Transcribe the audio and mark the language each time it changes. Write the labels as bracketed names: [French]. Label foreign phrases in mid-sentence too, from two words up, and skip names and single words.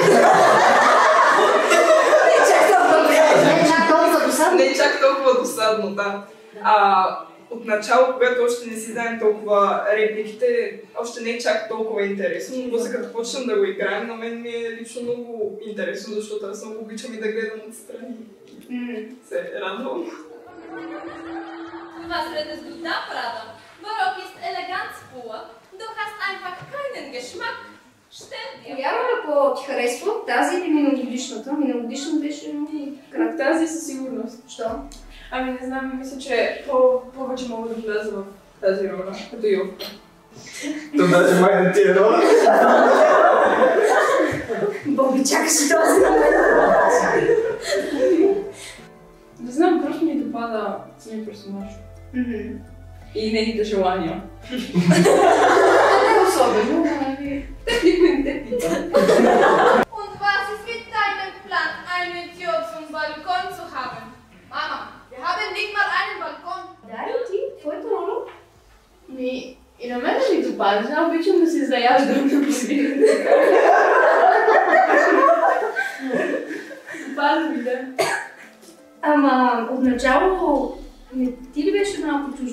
[Bulgarian] Не чак толкова досадно, да. Отначало, когато още не си знаем толкова репликите, още не е чак толкова интересно, но после като почнем да го играем, на мен ми е лично много интересно, защото аз много обичам и да гледам отстрани. Се радвам. [German] Was redest du da, Prada? Barock ist elegant pur. Du hast einfach keinen Geschmack. Stell dir. [Bulgarian] Коя роля по-ти харесва? Тази или миналогодишната? Миналогодишната беше кратка. Тази със сигурност. Що? Ами не знам, мисля, че повече мога да вляза в тази роля, като Йовка. То даже май да ти е роля. Боби, чакаш този Не знам, просто ми допада самия персонаж. И нейните желания. Не особено, ами... Теб никой не те пита. [German] Und was ist mit deinem Plan, eine Tür zum Balkon zu haben? Mama, wir haben nicht mal einen Balkon. [Bulgarian] Дари, ти? Твоята роля? И на мен ми допада, знам, обичам да се заяждам да посвирам. Допада ми, да. Ама отначало не ти ли беше малко чуждо?